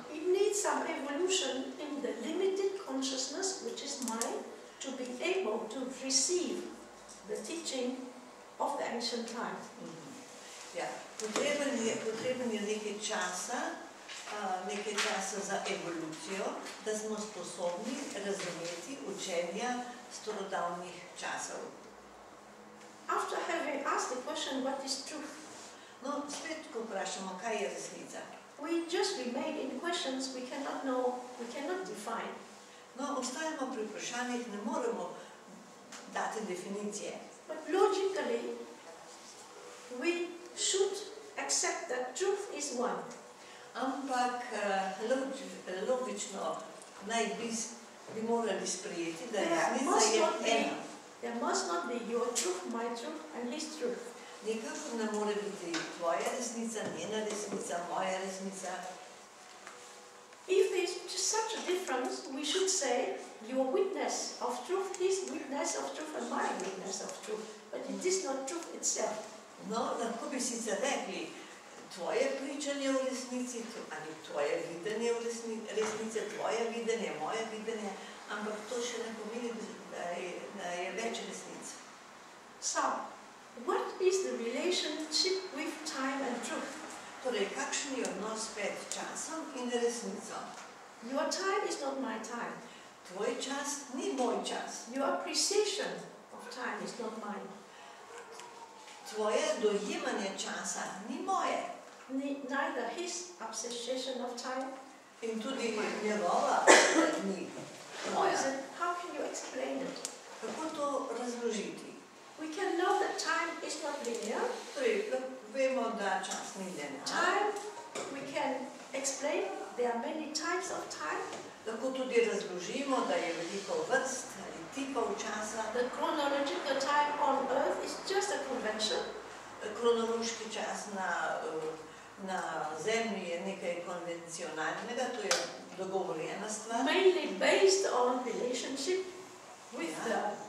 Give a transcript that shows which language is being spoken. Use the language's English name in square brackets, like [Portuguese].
[English] It needs some evolution in the limited consciousness, which is mind, to be able to receive the teaching of the ancient time. [Slovenian] Ja, potreben je nekaj časa za evolucijo, da smo sposobni razumeti učenja starodavnih časov. [English] After having asked the question, what is truth? [Slovenian] No, spet, ko vprašamo, kaj je resnica. [English] We just remain in questions we cannot know, we cannot define. [Slovenian] No, ostajamo pri vprašanjih, ne moremo dati definicije. [English] But logically, we should accept that truth is one. [Slovenian] Ampak logično bi morali sprejeti, da resnica je ena. [English] There must not be your truth, my truth, and his truth. [Slovenian] Nikakor ne more biti tvoja resnica, njena resnica, moja resnica. [English] If there is such a difference, we should say your witness of truth, his witness of truth, and my witness of truth. But it is not truth itself. [Slovenian] No, lahko bi sicer rekli, tvoje pričanje v resnici, ali tvoje videnje v resnici, tvoje videnje, moje videnje, ampak to še ne pomeni, da je več resnic. [English] So, what is the relationship with time and truth? [Slovenian] Torej, kakšen je odnos med časom in resnico? [English] Your time is not my time. [Slovenian] Tvoj čas ni moj čas. [English] Your appreciation of time is not mine. [Slovenian] Tvoje dojemanje časa ni moje. [English] Neither his appreciation of time. [Slovenian] In tudi njegova ni moja. [English] How can you explain it? [Slovenian] Kako to razložiti? [English] We can know that time is not linear. [Slovenian] Torej, vemo, da čas ni linearen. [English] Time, we can explain, there are many types of time. [Slovenian] Lahko tudi razložimo, da je veliko vrst ali tipov časa. [English] The chronological time on earth is just a convention. [Slovenian] Kronološki čas na Zemlji je nekaj konvencionalnega, to je dogovorjena stvar. [English] Mainly based on relationship with the